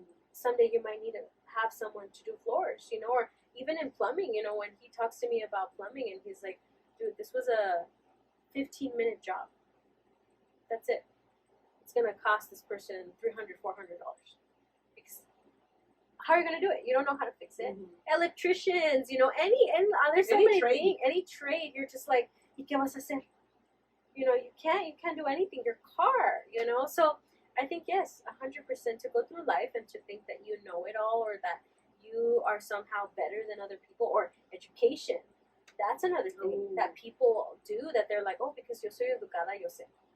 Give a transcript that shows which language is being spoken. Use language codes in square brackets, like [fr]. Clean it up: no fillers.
[en] Someday you might need to have someone to do floors, or even in plumbing, when he talks to me about plumbing and he's like, dude, this was a 15-minute job. That's it. It's going to cost this person $300, $400. Because how are you going to do it? You don't know how to fix it. Electricians, there's so many things. Any trade, you're just like, [es] ¿y qué vas a hacer? [en] You can't do anything. Your car, So I think, yes, 100% to go through life and to think that you know it all or that you are somehow better than other people, or education. That's another thing that people do, that they're like, oh, because [es] yo soy educada, yo sé.